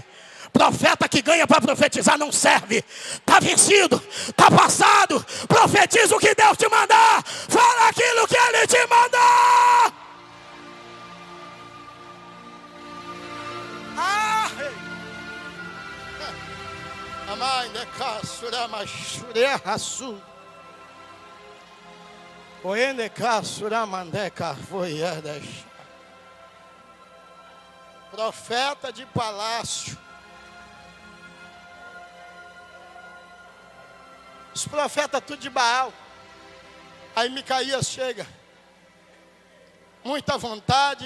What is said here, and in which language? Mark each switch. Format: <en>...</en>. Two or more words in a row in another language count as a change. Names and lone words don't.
<pt>Profeta que ganha para profetizar não serve. Está vencido, está passado. Profetiza o que Deus te mandar. Fala aquilo que Ele te mandar. Amai de caçura machure rasu. Oende caçura mandeca voiadas. Profeta de palácio. Os profetas tudo de Baal. Aí Micaías chega. Muita vontade.</pt>